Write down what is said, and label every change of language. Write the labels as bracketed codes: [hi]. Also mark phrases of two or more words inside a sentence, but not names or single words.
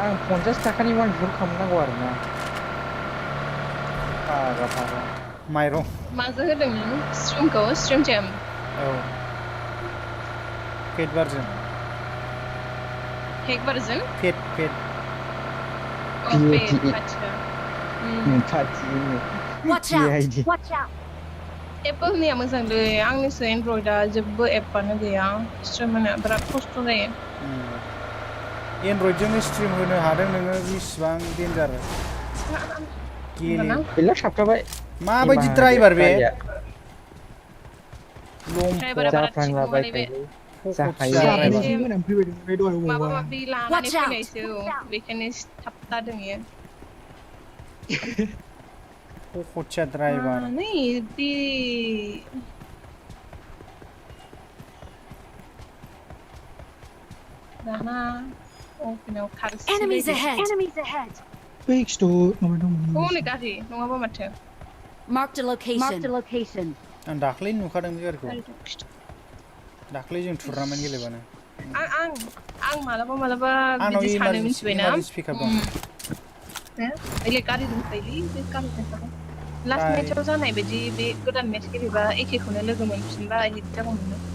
[brx] आं 50 थाखानि वान फुल खालामनांगौ आरो ना फागा माइरं माजों होदों नों स्ट्रिमखौ स्ट्रिम जेम औ पेट बारजों हेक बारजों पेट अ पेट आच्छा [en] Watch out! Watch out! [brx] एप होनाया मोजांलै आंनिसो एनड्रइडआ जेबो एपआनो गैया स्ट्रिम होनो बिराद खस्थ' जायो एनड्रइडजोंनो स्ट्रिम होनो हादों नोङो बेसेबां डेन्जार गेले गैला थाबथाबाय माबायदि ड्राइभार बे ड्राइभारा बारा थिग नङालै बे फक'थिया जाबाय ड्राइभार जि होनानै फैबाय नोंलाय दहाय माबा अबावबा माबि लानानै [en] Watch out! [brx] फैनायसो बेखायनो थाबथादों इयो फक'थिया ड्राइभार नै बे दाना अफिनाव खारसि [en] Enemies [brx] बायदि [en] ahead! Enemies ahead! [brx] बै खिथु माबा दंमोन हनै गारि नङाबा माथो [en] Marked a location. Marked a location. [brx] आं दाख्लै नुखादों बे गारिखौ गारि दं खिथु दाख्लै जों टुर्नामेन्ट गेलेबानो आं मालाबा आंनाव बिदि सानो मिथिबायना इमारजेन्सि पिकआप दं बेलेग गारि दंखायोलै बे गारि दंखायो लास्ट मेटचाव जानाय बायदि बे गोदान मेटच गेलेबा एखेखौनो लोगो मोनफिनबा हिट जागौमोन